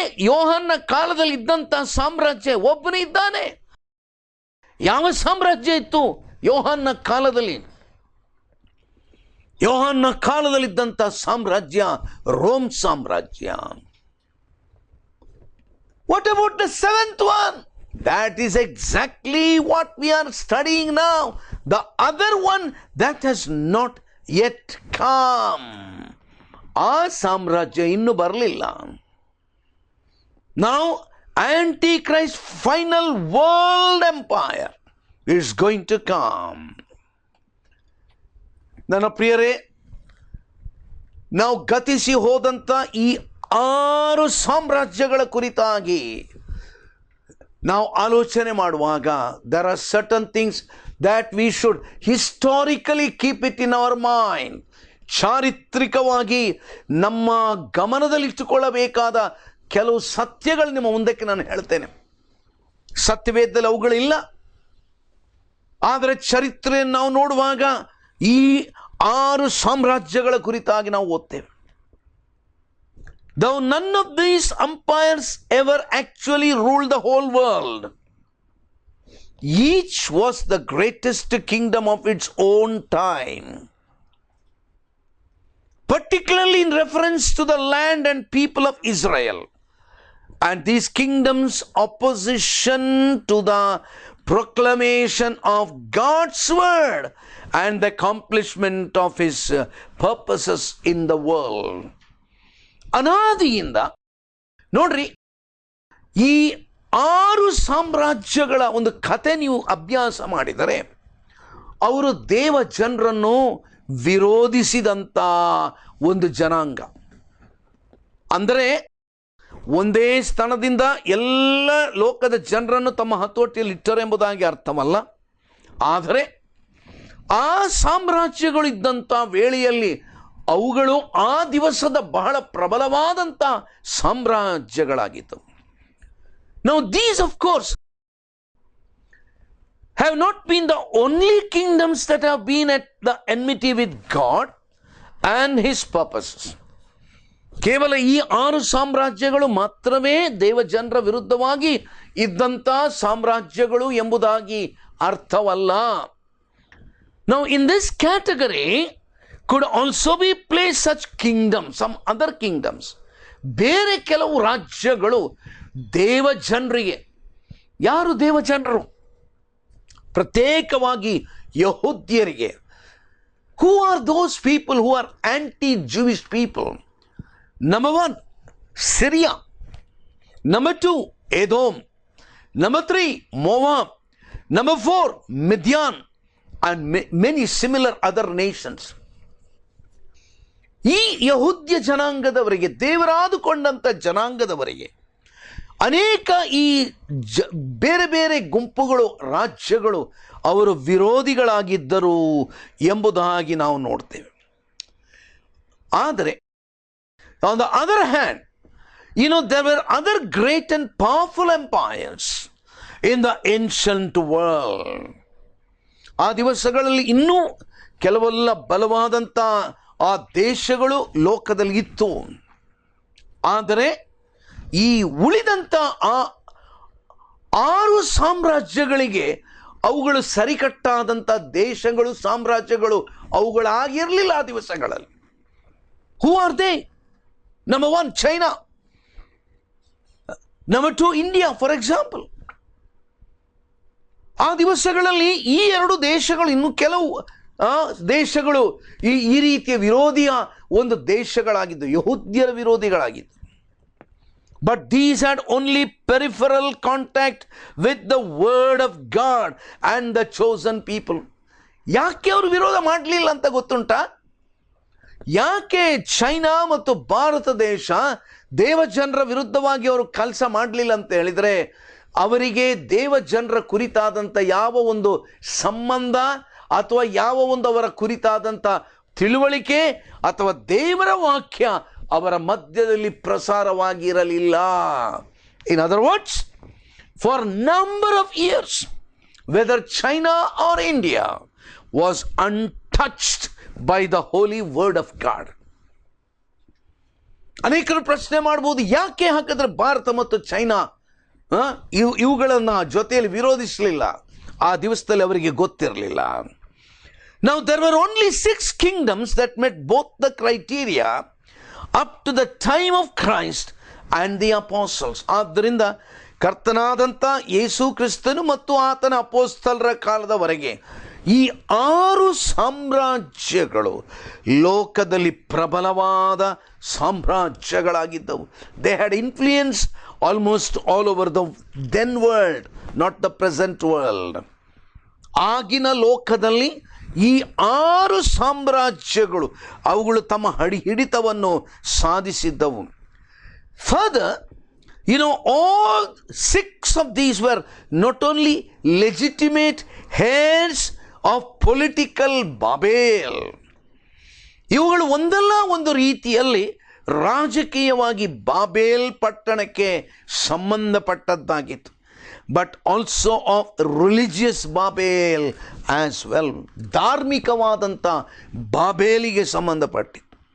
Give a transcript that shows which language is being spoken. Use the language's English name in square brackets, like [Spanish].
[Kannada] ಯೋಹನ್ನ ಕಾಲದಲ್ಲಿ ಇದ್ದಂಥ ಸಾಮ್ರಾಜ್ಯ ಒಬ್ಬನು ಇದ್ದಾನೆ. ಯಾವ ಸಾಮ್ರಾಜ್ಯ ಇತ್ತು ಯೋಹನ್ನ ಕಾಲದಲ್ಲಿ? ಯೋಹನ್ನ ಕಾಲದಲ್ಲಿದ್ದಂಥ ಸಾಮ್ರಾಜ್ಯ ರೋಮ್ ಸಾಮ್ರಾಜ್ಯ. [English] What about the 7th one? That is exactly what we are studying now. The other one that has not yet come. [Kannada] ಆ ಸಾಮ್ರಾಜ್ಯ ಇನ್ನೂ ಬರಲಿಲ್ಲ. [English] Now Antichrist final world empire is going to come. [Kannada] ನನ್ನ ಪ್ರಿಯರೇ, ನಾವು ಗತಿಸಿ ಹೋದಂಥ ಈ 6 ಸಾಮ್ರಾಜ್ಯಗಳ ಕುರಿತಾಗಿ ನಾವು ಆಲೋಚನೆ ಮಾಡುವಾಗ [English] there are certain things that we should historically keep it in our mind. [Kannada] ಚಾರಿತ್ರಿಕವಾಗಿ ನಮ್ಮ ಗಮನದಲ್ಲಿಟ್ಟುಕೊಳ್ಳಬೇಕಾದ ಕೆಲವು ಸತ್ಯಗಳು ನಿಮ್ಮ ಮುಂದಕ್ಕೆ ನಾನು ಹೇಳ್ತೇನೆ. ಸತ್ಯವೇದದಲ್ಲಿ ಅವುಗಳಿಲ್ಲ, ಆದರೆ ಚರಿತ್ರೆಯನ್ನು ನಾವು ನೋಡುವಾಗ ಈ 6 ಸಾಮ್ರಾಜ್ಯಗಳ ಕುರಿತಾಗಿ ನಾವು ಓದ್ತೇವೆ. [English] Though none of these empires ever actually ruled the whole world, each was the greatest kingdom of its own time, particularly in reference to the land and people of Israel, and these kingdoms' opposition to the proclamation of God's word and the accomplishment of his purposes in the world. [Kannada] ಅನಾದಿಯಿಂದ ನೋಡ್ರಿ, ಈ 6 ಸಾಮ್ರಾಜ್ಯಗಳ ಒಂದು ಕಥೆ ನೀವು ಅಭ್ಯಾಸ ಮಾಡಿದರೆ ಅವರು ದೇವ ಜನರನ್ನು ವಿರೋಧಿಸಿದಂಥ ಒಂದು ಜನಾಂಗ. ಅಂದರೆ ಒಂದೇ ಸ್ಥಳದಿಂದ ಎಲ್ಲ ಲೋಕದ ಜನರನ್ನು ತಮ್ಮ ಹತೋಟಿಯಲ್ಲಿ ಇಟ್ಟರು ಎಂಬುದಾಗಿ ಅರ್ಥವಲ್ಲ. ಆದರೆ ಆ ಸಾಮ್ರಾಜ್ಯಗಳಿದ್ದಂಥ ವೇಳೆಯಲ್ಲಿ ಅವುಗಳು ಆ ದಿವಸದ ಬಹಳ ಪ್ರಬಲವಾದಂಥ ಸಾಮ್ರಾಜ್ಯಗಳಾಗಿದ್ದವು. [English] Now these of course have not been the only kingdoms that have been at the enmity with God and his purposes. [Kannada] ಕೇವಲ ಈ 6 ಸಾಮ್ರಾಜ್ಯಗಳು ಮಾತ್ರವೇ ದೇವಜನರ ವಿರುದ್ಧವಾಗಿ ಇದ್ದಂಥ ಸಾಮ್ರಾಜ್ಯಗಳು ಎಂಬುದಾಗಿ ಅರ್ಥವಲ್ಲ. [English] Now in this category could also be placed such kingdoms, some other kingdoms. [Kannada] ಬೇರೆ ಕೆಲವು ರಾಜ್ಯಗಳು ದೇವಜನರಿಗೆ. ಯಾರು ದೇವಜನರು? ಪ್ರತ್ಯೇಕವಾಗಿ ಯಹೂದ್ಯರಿಗೆ. [English] Who are those people who are anti-Jewish people? Number 1, Syria. Number 2, Edom. Number 3, Moab. Number 4, Midian, and many similar other nations. [Kannada] ಈ ಯಹೂದ್ಯ ಜನಾಂಗದವರಿಗೆ, ದೇವರಾದುಕೊಂಡಂಥ ಜನಾಂಗದವರಿಗೆ ಅನೇಕ ಈ ಬೇರೆ ಬೇರೆ ಗುಂಪುಗಳು, ರಾಜ್ಯಗಳು ಅವರು ವಿರೋಧಿಗಳಾಗಿದ್ದರು ಎಂಬುದಾಗಿ ನಾವು ನೋಡ್ತೇವೆ. ಆದರೆ [English] on the other hand, there were other great and powerful empires in the ancient world. [Kannada] ಆ ದಿವಸಗಳಲ್ಲಿ ಇನ್ನೂ ಕೆಲವೆಲ್ಲ ಬಲವಾದಂಥ ಆ ದೇಶಗಳು ಲೋಕದಲ್ಲಿ ಇತ್ತು. ಆದರೆ ಈ ಉಳಿದಂಥ ಆ 6 ಸಾಮ್ರಾಜ್ಯಗಳಿಗೆ ಅವುಗಳು ಸರಿಕಟ್ಟಾದಂಥ ದೇಶಗಳು, ಸಾಮ್ರಾಜ್ಯಗಳು ಅವುಗಳಾಗಿರಲಿಲ್ಲ ಆ ದಿವಸಗಳಲ್ಲಿ. [English] Who are they? Number 1, China. Number 2, India, for example. [Kannada] ಆ ದಿವಸಗಳಲ್ಲಿ ಈ 2 ದೇಶಗಳು, ಇನ್ನು ಕೆಲವು ದೇಶಗಳು ಈ ರೀತಿಯ ವಿರೋಧಿಯ ಒಂದು ದೇಶಗಳಾಗಿದ್ದು, ಯಹೂದ್ಯರ ವಿರೋಧಿಗಳಾಗಿದ್ದು. [English] But these had only peripheral contact with the word of God and the chosen people. [Kannada] ಯಾಕೆ ಅವರು ವಿರೋಧ ಮಾಡಲಿಲ್ಲ ಅಂತ ಗೊತ್ತುಂಟಾ? ಯಾಕೆ ಚೈನಾ ಮತ್ತು ಭಾರತ ದೇಶ ದೇವಜನರ ವಿರುದ್ಧವಾಗಿ ಅವರು ಕೆಲಸ ಮಾಡಲಿಲ್ಲ ಅಂತ ಹೇಳಿದರೆ, ಅವರಿಗೆ ದೇವಜನರ ಕುರಿತಾದಂಥ ಯಾವ ಒಂದು ಸಂಬಂಧ ಅಥವಾ ಯಾವ ಒಂದು ಅವರ ಕುರಿತಾದಂಥ ತಿಳುವಳಿಕೆ ಅಥವಾ ದೇವರ ವಾಕ್ಯ ಅವರ ಮಧ್ಯದಲ್ಲಿ ಪ್ರಸಾರವಾಗಿರಲಿಲ್ಲ. [English] In other words, for number of years whether China or India, was untouched by the holy word of God. [Kannada] ಅನೇಕರು ಪ್ರಶ್ನೆ ಮಾಡಬಹುದು, ಯಾಕೆ ಹಾಕಿದ್ರೆ ಭಾರತ ಮತ್ತು ಚೈನಾ ಇವುಗಳನ್ನು ಜೊತೆಯಲ್ಲಿ ವಿರೋಧಿಸಲಿಲ್ಲ? ಆ ದಿವಸದಲ್ಲಿ ಅವರಿಗೆ ಗೊತ್ತಿರಲಿಲ್ಲ. [English] Now there were only 6 kingdoms that met both the criteria up to the time of Christ and the apostles. [Kannada] ಆದ್ದರಿಂದ ಕರ್ತನಾದಂಥ ಯೇಸು ಕ್ರಿಸ್ತನು ಮತ್ತು ಆತನ ಅಪೊಸ್ತಲರ ಕಾಲದವರೆಗೆ ಈ 6 ಸಾಮ್ರಾಜ್ಯಗಳು ಲೋಕದಲ್ಲಿ ಪ್ರಬಲವಾದ ಸಾಮ್ರಾಜ್ಯಗಳಾಗಿದ್ದವು. [English] They had influence almost all over the then world, not the present world. [Kannada] ಆಗಿನ ಲೋಕದಲ್ಲಿ ಈ 6 ಸಾಮ್ರಾಜ್ಯಗಳು ಅವುಗಳು ತಮ್ಮ ಹಿಡಿತವನ್ನು ಸಾಧಿಸಿದ್ದವು. [English] Further, all 6 of these were not only legitimate heirs of political Babel. [Kannada] ಇವುಗಳು ಒಂದಲ್ಲ ಒಂದು ರೀತಿಯಲ್ಲಿ ರಾಜಕೀಯವಾಗಿ ಬಾಬೇಲ್ ಪಟ್ಟಣಕ್ಕೆ ಸಂಬಂಧಪಟ್ಟದ್ದಾಗಿತ್ತು. [English] but also of religious Babel as well, [Kannada] ಧಾರ್ಮಿಕವಾದಂಥ ಬಾಬೇಲಿಗೆ ಸಂಬಂಧಪಟ್ಟಿತ್ತು.